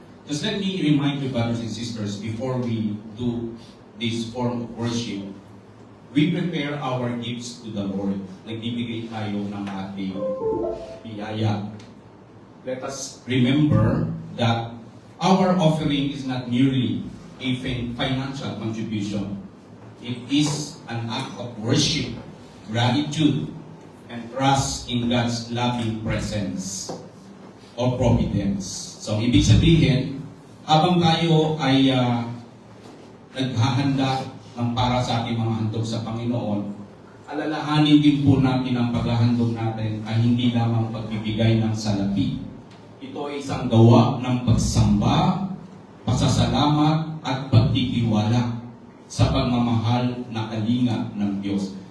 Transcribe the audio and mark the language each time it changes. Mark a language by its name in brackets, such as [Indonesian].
[English] Just let me remind you, brothers and sisters, before we do this form of worship, we prepare our gifts to the Lord. [Filipino] Nagbibigay tayo ng ating biyaya. [English] Let us remember that our offering is not merely a financial contribution. It is an act of worship, gratitude, and trust in God's loving presence or providence. [Filipino] So, ibig sabihin, habang tayo ay naghahanda ng para sa ating mga handog sa Panginoon, alalahanin din po natin ang paghahandog natin ay hindi lamang pagbibigay ng salapi. Ito ay isang gawa ng pagsamba, pasasalamat, at pagtitiwala sa pagmamahal na kalinga ng Diyos.